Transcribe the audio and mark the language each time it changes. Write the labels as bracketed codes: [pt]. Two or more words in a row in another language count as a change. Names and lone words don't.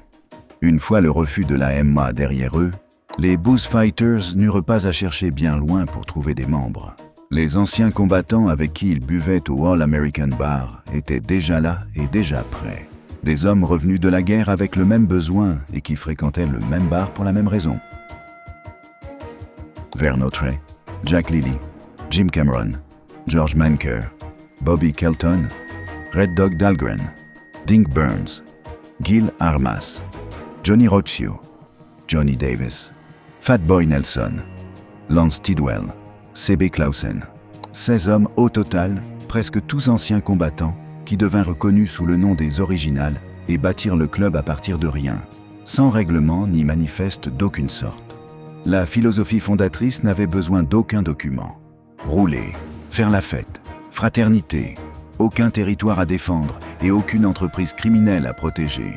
[fr] Une fois le refus de l'AMA derrière eux, les Booze Fighters n'eurent pas à chercher bien loin pour trouver des membres. Les anciens combattants avec qui ils buvaient au All American Bar étaient déjà là et déjà prêts. Des hommes revenus de la guerre avec le même besoin et qui fréquentaient le même bar pour la même raison. Vern Autry, Jack Lilly, Jim Cameron, George Manker, Bobby Kelton, Red Dog Dahlgren, Dink Burns, Gil Armas, Johnny Rocchio, Johnny Davis, Fatboy Nelson, Lance Tidwell, C.B. Clausen. 16 hommes au total, presque tous anciens combattants, qui devinrent connus sous le nom des Originals et bâtirent le club à partir de rien, sans règlement ni manifeste d'aucune sorte. La philosophie fondatrice n'avait besoin d'aucun document. Rouler, faire la fête, fraternité, aucun territoire à défendre et aucune entreprise criminelle à protéger.